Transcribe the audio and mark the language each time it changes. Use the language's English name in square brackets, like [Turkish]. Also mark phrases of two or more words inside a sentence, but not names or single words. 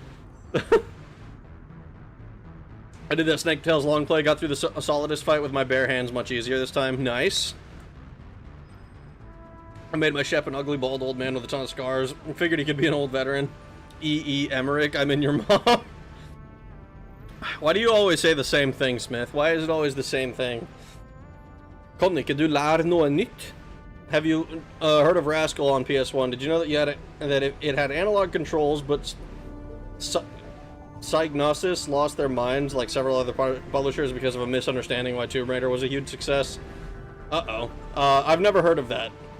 [English] I did that Snake Tails long play, got through the Solidus fight with my bare hands much easier this time. Nice. I made my Shep an ugly, bald old man with a ton of scars. Figured he could be an old veteran. E. Emmerich, I'm in your mom. Why do you always say the same thing, Smith? Why is it always the same thing? [Norwegian] Conny, kan du lære noe nytt? [English] Have you heard of Rascal on PS1? Did you know that it had analog controls, but Psygnosis lost their minds like several other publishers because of a misunderstanding why Tomb Raider was a huge success? Uh-oh. I've never heard of that.